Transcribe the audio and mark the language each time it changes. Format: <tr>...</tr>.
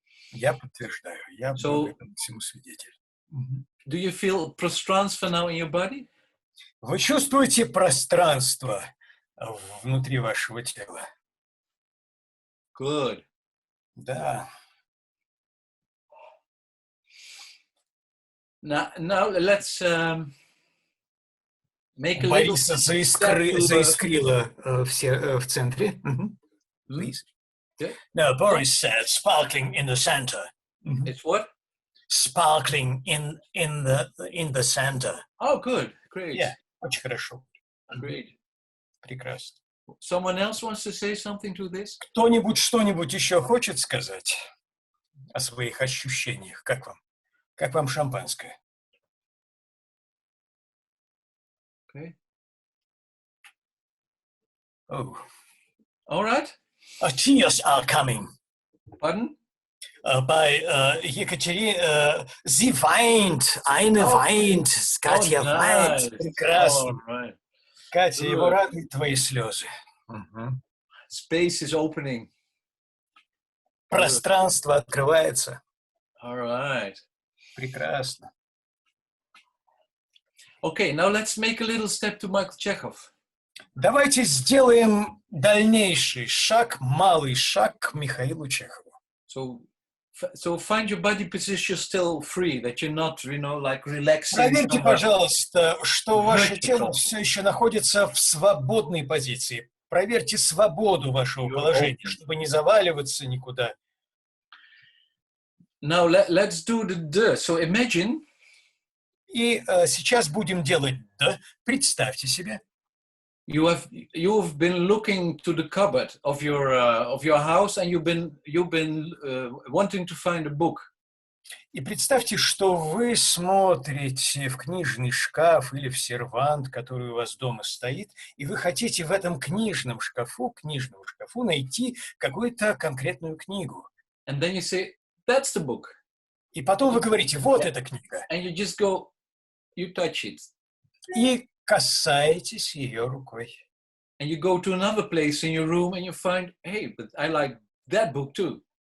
<ru>Я подтверждаю, я был этому всему свидетель.</ru> <en>Do you feel пространство now in your body?</en> <ru>Вы чувствуете пространство внутри вашего тела?</ru> <en>Good.</en> <ru>Да.</ru> <en>Now let's make a</en> <ru>Бориса</ru> <en>little...</en> <ru>заискрило все в центре.</ru> <en>Please. Yeah. No, Boris said sparkling in the center. It's what? Sparkling in the center. Oh, good. Great.</en> <ru>Yeah, очень хорошо.</ru> <en>Great.</en> <ru>Прекрасно.</ru> <en>Someone else wants to say something to this?</en> <ru>Кто-нибудь что-нибудь еще хочет сказать о своих ощущениях? Как вам? Как вам шампанское?</ru> <en>Okay. Oh. All right. Tears are coming. Pardon?</en> <de>Bei Екатерине, sie weint, eine weint, Катя weint.</de> <ru>Прекрасно.</ru> <en>Right.</en> <ru>Катя, его радуют твои слезы.</ru> <en>Space is opening.</en> <ru>Пространство открывается.</ru> <en>All right.</en> <ru>Прекрасно.</ru> <en>Okay, now let's make a little step to Michael Chekhov.</en> <ru>Давайте сделаем дальнейший шаг, малый шаг к Михаилу Чехову.</ru> <en>So find your body position still free, that you're not, like relaxing.</en> <ru>Проверьте, пожалуйста, что ваше тело все еще находится в свободной позиции. Проверьте свободу вашего положения, чтобы не заваливаться никуда.</ru> <en>Now let's do the. So imagine.</en> <ru>И сейчас будем делать «да». Представьте себе.</ru> <en>You've been looking to the cupboard of your house, and you've been wanting to find a book.</en> <ru>И представьте, что вы смотрите в книжный шкаф или в сервант, который у вас дома стоит, и вы хотите в этом книжном шкафу найти какую-то конкретную книгу.</ru> <en>And then you say, "That's the book."</en> <ru>И потом вы говорите, вот эта книга.</ru> <en>And you just go, you touch it.</en> <ru>И касаетесь ее рукой.</ru> <en>And you go to another place in your room and you find, hey, but I like that book too.</en>